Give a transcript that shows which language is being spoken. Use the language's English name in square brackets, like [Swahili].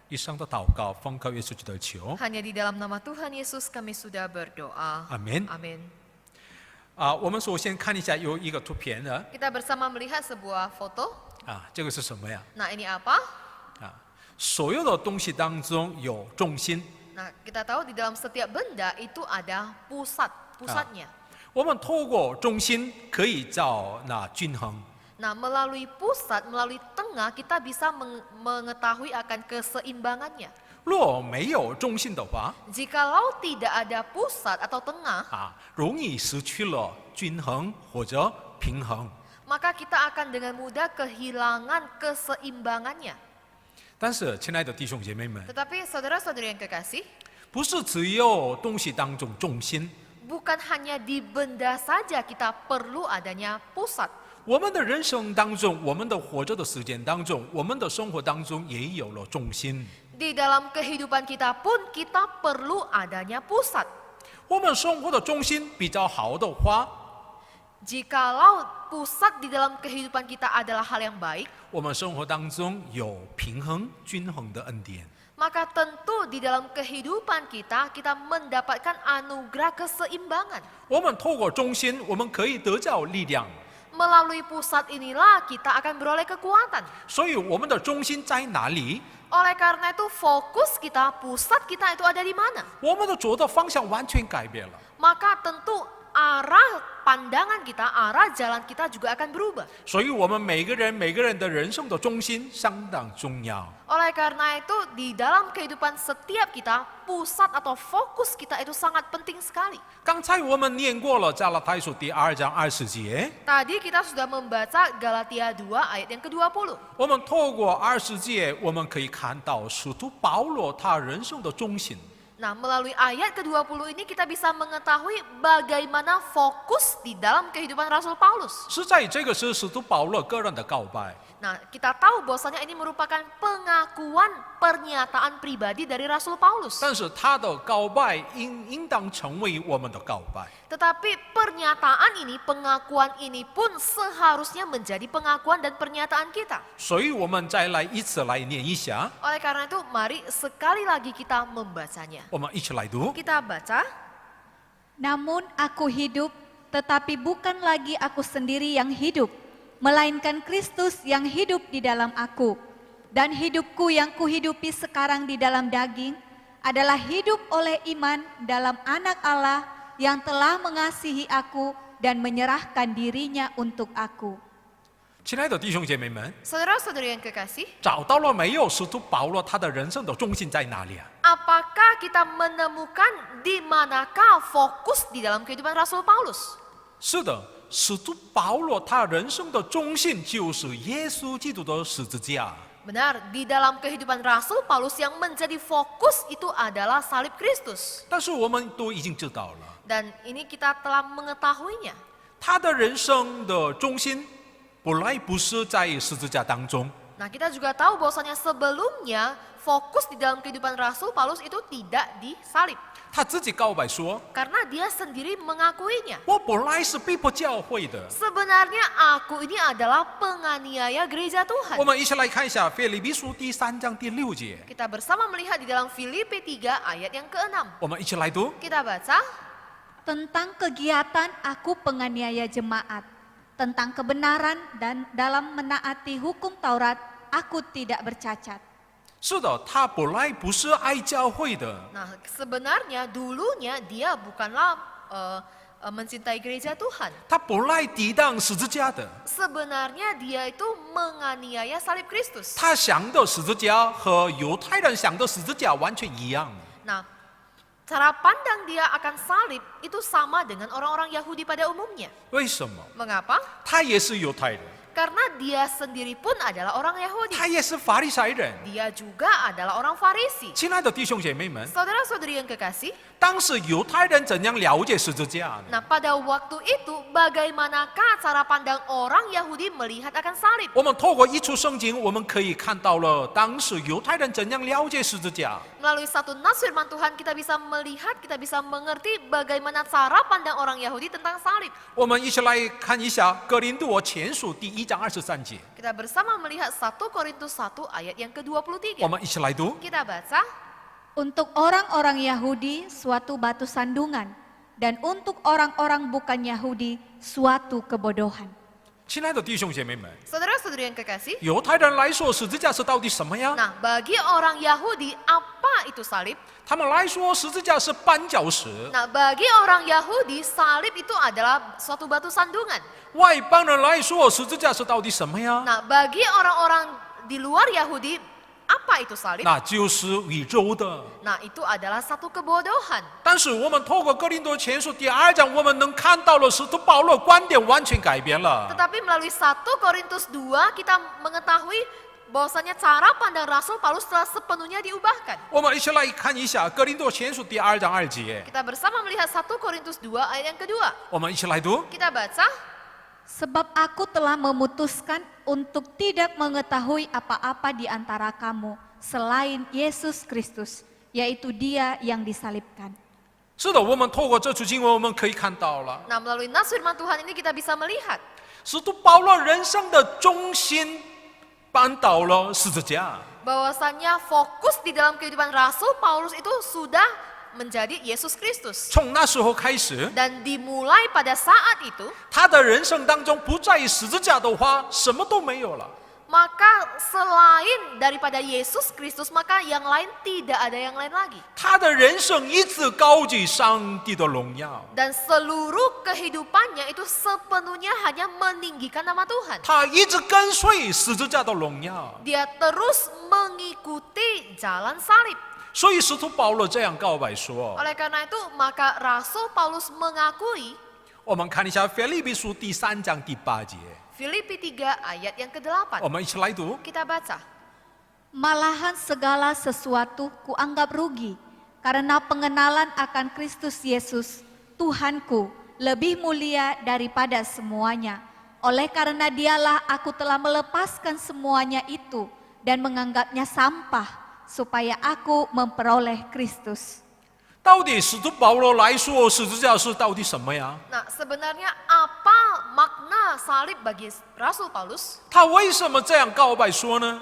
[Chinese] 以上的祷告奉靠耶稣基督的求， [Indonesian] Hanya di dalam nama Tuhan Yesus kami sudah berdoa. [Chinese] 阿门。 [Indonesian] Amin. [Chinese] 我们首先看一下有一个图片的 [Indonesian] Kita bersama melihat sebuah foto. [Chinese] 这个是什么呀？ [Indonesian] Nah, ini apa? [Chinese] 所有的东西当中有重心。 [Indonesian] Nah, kita tahu di dalam setiap benda itu ada pusatnya. [Chinese] 我们透过中心可以找均衡。 [Indonesian] Nah, melalui pusat, melalui tengah, kita bisa mengetahui akan keseimbangannya. [Chinese] 若没有中心的话， [Indonesian] Jikalau tidak ada pusat atau tengah, [Chinese] 容易失去了均衡或者平衡。 [Indonesian] maka kita akan dengan mudah kehilangan keseimbangannya. [Chinese] 但是，亲爱的弟兄姐妹们， [Indonesian] Tetapi saudara-saudari yang kekasih, [Chinese] 不是只有东西当中重心， [Indonesian] bukan hanya di benda saja kita perlu adanya pusat. [Chinese] 我们的人生当中，我们的活着的时间当中，我们的生活当中也有了重心。 [Indonesian] Di dalam kehidupan kita pun kita perlu adanya pusat. [Chinese] 我们生活的重心比较好的话， [Indonesian] Jikalau pusat di dalam kehidupan kita adalah hal yang baik, [Chinese] 我们生活当中有平衡、均衡的恩典。 [Indonesian] maka tentu di dalam kehidupan kita mendapatkan anugerah keseimbangan. [Chinese] 我们透过中心，我们可以得到力量。 [Indonesian] Melalui pusat inilah kita akan beroleh kekuatan. [Chinese] 所以，我们的中心在哪里？ [Indonesian] Oleh karena itu fokus kita, pusat kita itu ada di mana? [Chinese] 我们的走的方向完全改变了。 [Indonesian] Maka tentu arah pandangan kita, arah jalan kita juga akan berubah. [Chinese] 所以，我们每个人的人生的中心相当重要。 [Indonesian] Oleh karena itu di dalam kehidupan setiap kita, pusat atau fokus kita itu sangat penting sekali. [Chinese] 刚才我们念过了加拉太书第2章20节， [Indonesian] Tadi kita sudah membaca Galatia 2 ayat yang ke-20. [Chinese] 我们透过20节，我们可以看到使徒保罗他人生的中心。 [Indonesian] Nah, melalui ayat ke-20 ini kita bisa mengetahui bagaimana fokus di dalam kehidupan Rasul Paulus. [Chinese] 是在这个是使徒保罗个人的告白。 [Indonesian] Nah, kita tahu bahwasanya ini merupakan pengakuan pernyataan pribadi dari Rasul Paulus. [Chinese] 但是他的告白应当成为我们的告白。 [Indonesian] Tetapi pernyataan ini, pengakuan ini pun seharusnya menjadi pengakuan dan pernyataan kita. [Chinese] 所以我们再来一次来念一下， [Indonesian] Oleh karena itu, mari sekali lagi kita membacanya. [Chinese] 我们一起来读。 [Indonesian] Kita baca. Namun aku hidup, tetapi bukan lagi aku sendiri yang hidup, melainkan Kristus yang hidup di dalam aku. Dan hidupku yang kuhidupi sekarang di dalam daging adalah hidup oleh iman dalam Anak Allah yang telah mengasihi aku dan menyerahkan dirinya untuk aku. [Chinese] 亲爱的弟兄姐妹们， [Indonesian] Saudara-saudari yang kekasih, [Chinese] 找到了没有？使徒保罗他的人生的中心在哪里啊？ [Indonesian] apakah kita menemukan di manakah fokus di dalam kehidupan Rasul Paulus? [Chinese] 是的，使徒保罗他人生的中心就是耶稣基督的十字架。 [Indonesian] Benar, di dalam kehidupan Rasul Paulus yang menjadi fokus itu adalah salib Kristus. [Chinese] 但是我们都已经知道了， [Indonesian] Dan ini kita telah mengetahuinya. [Chinese] 他的人生的中心本来不是在十字架当中， [Indonesian] Nah, kita juga tahu bahwasanya sebelumnya fokus di dalam kehidupan Rasul Paulus itu tidak di salib. [Chinese] 他自己告白说 [Indonesian] Karena dia sendiri mengakuinya.：“ [Chinese] 我本来是被迫教会的。” [Indonesian] Sebenarnya aku ini adalah penganiaya gereja Tuhan. [Chinese] 我们一起来看一下腓立比书第3章第6节， [Indonesian] Kita bersama melihat di dalam Filipi 3 ayat yang ke-6. [Chinese] 我们一起来读。 [Indonesian] Kita baca. Tentang kegiatan aku penganiaya jemaat, tentang kebenaran dan dalam menaati hukum Taurat, aku tidak bercacat. [Chinese] 是的，他本来不是爱教会的， [Indonesian] Nah, sebenarnya dulunya dia bukanlah mencintai gereja Tuhan. [Chinese] 他本来抵挡十字架的， [Indonesian] Sebenarnya dia itu menganiaya salib Kristus. [Chinese] 他想的十字架和犹太人想的十字架完全一样。 [Indonesian] Nah, cara pandang dia akan salib itu sama dengan orang-orang Yahudi pada umumnya. [Chinese] 为什么？ [Indonesian] Mengapa? [Chinese] 他也是犹太人， [Indonesian] Karena dia sendiri pun adalah orang Yahudi. [Chinese] 他也是法利赛人。 [Indonesian] Dia juga adalah orang Farisi. [Chinese] 亲爱的弟兄姐妹们， [Indonesian] Saudara-saudari yang kekasih, [Chinese] 当时犹太人怎样了解十字架呢？ [Indonesian] nah pada waktu itu bagaimanakah cara pandang orang Yahudi melihat akan salib? [Chinese] 我们透过一处圣经，我们可以看到了当时犹太人怎样了解十字架。 [Indonesian] Melalui satu nas firman Tuhan kita bisa melihat, kita bisa mengerti bagaimana cara pandang orang Yahudi tentang salib. [Chinese] 我们一起来看一下哥林多前书第1章23节， [Indonesian] Kita bersama melihat 1 Korintus 1 ayat yang [Chinese] 我 [Indonesian] ke-23. [Chinese] 们一起来读。 [Indonesian] Kita baca. Untuk orang-orang Yahudi suatu batu sandungan, dan untuk orang-orang bukan Yahudi suatu kebodohan. [Chinese] 亲爱的弟兄姐妹们， [Indonesian] Saudara-saudari yang kekasih, [Chinese] 犹太人来说十字架是到底什么呀？ [Indonesian] nah bagi orang Yahudi apa itu salib? [Chinese] 他们来说十字架是绊脚石， [Indonesian] Nah bagi orang Yahudi salib itu adalah suatu batu sandungan. [Chinese] 外邦人来说十字架是到底什么呀？ [Indonesian] Nah bagi orang-orang di luar Yahudi apa itu salib? [Chinese] 那就是宇宙的。 [Indonesian] Nah itu adalah satu kebodohan. [Chinese] 但是我们透过哥林多前书第2章，我们能看到了使徒保罗观点完全改变了。 [Indonesian] Tetapi melalui 1 Korintus 2 kita mengetahui bahwasanya cara pandang Rasul Paulus telah sepenuhnya diubahkan. [Chinese] 我们一起来看一下《哥林多前书》第2章2节， [Indonesian] Kita bersama melihat 1 Korintus 2 ayat yang kedua. 我们一起来读。 Kita baca, Sebab aku telah memutuskan untuk tidak mengetahui apa-apa di antara kamu selain Yesus Kristus, yaitu Dia yang disalibkan. [Chinese] 是的，我们透过这处经文，我们可以看到了， [Indonesian] nah melalui nas firman Tuhan ini kita bisa melihat [Chinese] 使徒保罗人生的中心搬到了十字架。 [Indonesian] bahwasanya fokus di dalam kehidupan Rasul Paulus itu sudah menjadi Yesus Kristus. [Chinese] 从那时候开始， [Indonesian] Dan dimulai pada saat itu, [Chinese] 他的人生当中不在十字架的话，什么都没有了。 [Indonesian] maka selain daripada Yesus Kristus, maka yang lain tidak ada yang lain lagi. [Chinese] 他的人生一直高举上帝的荣耀， [Indonesian] Dan seluruh kehidupannya itu sepenuhnya hanya meninggikan nama Tuhan. [Chinese] 他一直跟随十字架的荣耀。 [Indonesian] Dia terus mengikuti jalan salib. [Chinese] 所以使徒保罗这样告白说 [Indonesian] Oleh karena itu, maka Rasul Paulus mengakui [Chinese] 我们看一下腓立比书第3章第8节， [Indonesian] Filipi 3 ayat yang ke-8. [Chinese] 我们一起来读。 [Indonesian] Kita baca. Malahan segala sesuatu kuanggap rugi, karena pengenalan akan Kristus Yesus, Tuhanku, lebih mulia daripada semuanya. Oleh karena dialah aku telah melepaskan semuanya itu dan menganggapnya sampah, supaya aku memperoleh Kristus. [Chinese] 到底使徒保罗来说，十字架是到底什么呀？ [Indonesian] Nah, sebenarnya apa makna salib bagi Rasul Paulus? [Chinese] 他为什么这样告白说呢？